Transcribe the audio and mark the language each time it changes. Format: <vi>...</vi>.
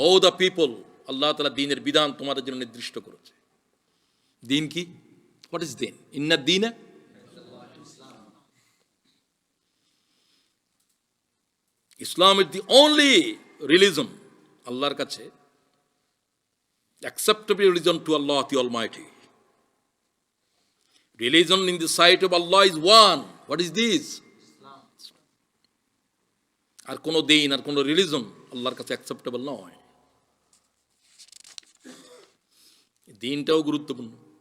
<en>O the people,</en> <bn>আল্লাহ তাআলা দ্বীনের বিধান তোমাদের জন্য নির্দিষ্ট করেছে। দ্বীন কি?</bn> <en>What is deen?</en> <ar>ইন্নাদ দীনা,</ar> <en>Islam is the only religion</en> <bn>আল্লাহর কাছে,</bn> <en>acceptable religion to Allah the Almighty. Religion in the sight of Allah is one. What is this? Islam.</en> <bn>আর কোন দিন আর কোন</bn> <en>religion</en> <bn>আল্লাহর কাছে</bn> <en>acceptable</en> <bn>নয়। দিনটাও গুরুত্বপূর্ণ।</bn>